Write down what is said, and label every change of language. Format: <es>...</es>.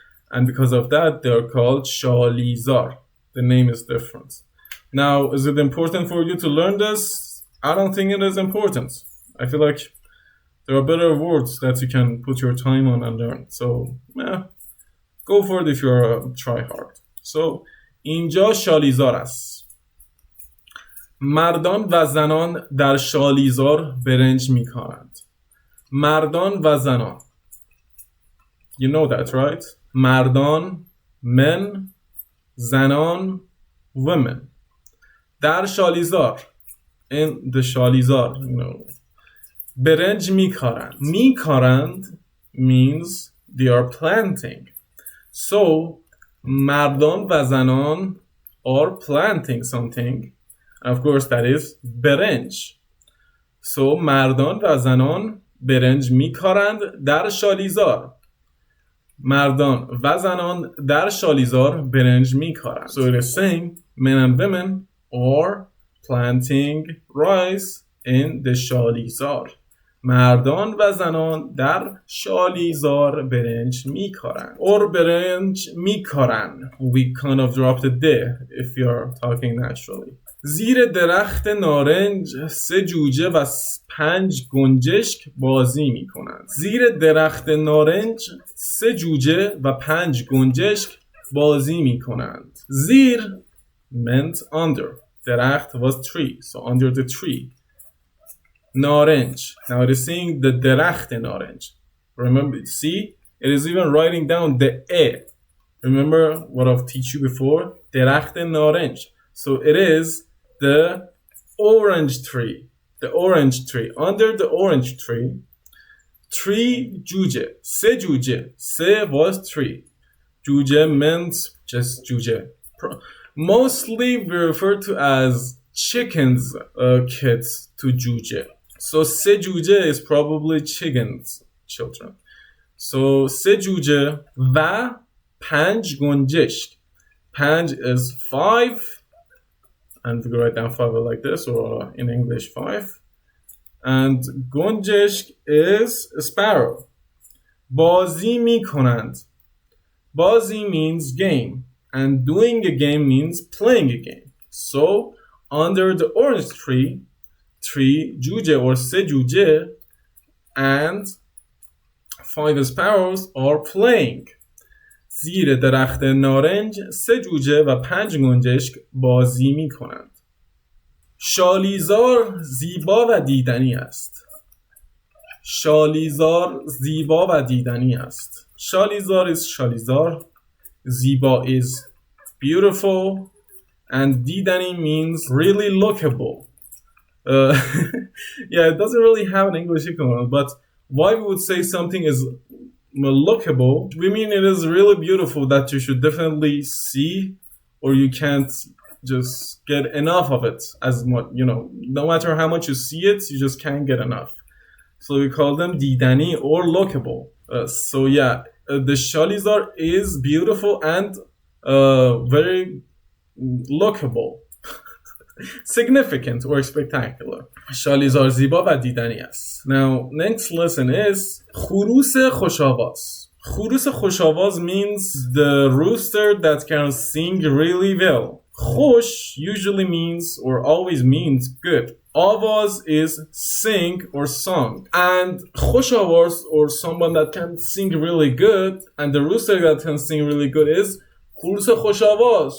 <en>And because of that, they're called Shalizar. The name is different. Now, is it important for you to learn this? I don't think it is important. I feel like there are better words that you can put your time on and learn. So, go for it if you're a tryhard.</en> <fa>So, اینجا شالیزار است. مردان و زنان در شالیزار برنج می‌کارند. مردان و زنان.</fa> <en>You know that, right? مردان, men, زنان, women.</en> <fa>در شالیزار,</fa> <en>in the</en> <fa>شالیزار, برنج میکارند.</fa> <en>میکارند means they are planting. So,</en> <fa>مردان و زنان</fa> <en>are planting something. And of course, that is برنج.</en> <fa>So, مردان و زنان برنج میکارند در شالیزار. مردان و زنان در شالیزار برنج میکارند.</fa> <en>So it is saying men and women are planting rice in the شالیزار.</en> <fa>مردان و زنان در شالیزار برنج میکارند. Or برنج میکارند.</fa> <en>We kind of dropped it there if you're talking naturally.</en> <fa>زیر درخت نارنج 3 جوجه و 5 گنجشک بازی میکنند. زیر درخت نارنج 3 جوجه و 5 گنجشک بازی میکنند.</fa> <en>زیر meant under. درخت was tree, so under the tree.</en> <fa>نارنج.</fa> <en>Now it is saying the</en> <fa>درخت نارنج.</fa> <en>Remember, see, it is even writing down the e. Remember what I've teach you before?</en> <fa>درخت نارنج.</fa> <en>So it is the orange tree. The orange tree. Under the orange tree, 3 جوجه. 3 جوجه. 3 was 3. جوجه meant just جوجه. Mostly we refer to as chickens kids to جوجه. So 3 جوجه is probably chickens children.</en> <fa>So 3 جوجه و 5 گنجشک.</fa> <en>5 is 5. And we write down 5 like this, or in English 5. And gonjeshk is a sparrow.</en> <fa>بازی میکنند.</fa> <en>بازی means game. And doing a game means playing a game. So, under the orange tree, 3 جوجه or 3 جوجه and 5 sparrows are playing.</en> <fa>زیر درخت نارنج 3 جوجه و 5 گنجشک بازی می کنند. شالیزار زیبا و دیدنی است. شالیزار زیبا و دیدنی است. شالیزار is شالیزار.</fa> <en>زیبا is beautiful. And دیدنی means really lookable. Yeah, it doesn't really have an English equivalent, but why we would say something is lookable, we mean it is really beautiful that you should definitely see, or you can't just get enough of it as much, no matter how much you see it, you just can't get enough. So we call them didani or lookable. So yeah, the Shalizar is beautiful and very lookable. Significant or spectacular.</en> <fa>شالیزار زیبا و دیدنی است.</fa> <en>Now, next lesson is</en> <fa>خروس خوش‌آواز. خروس خوش‌آواز</fa> <en>means the rooster that can sing really well. خوش usually means or always means good. آواز is sing or song. And خوش‌آواز or someone that can sing really good, and the rooster that can sing really good is</en> <fa>خروس خوش‌آواز.</fa>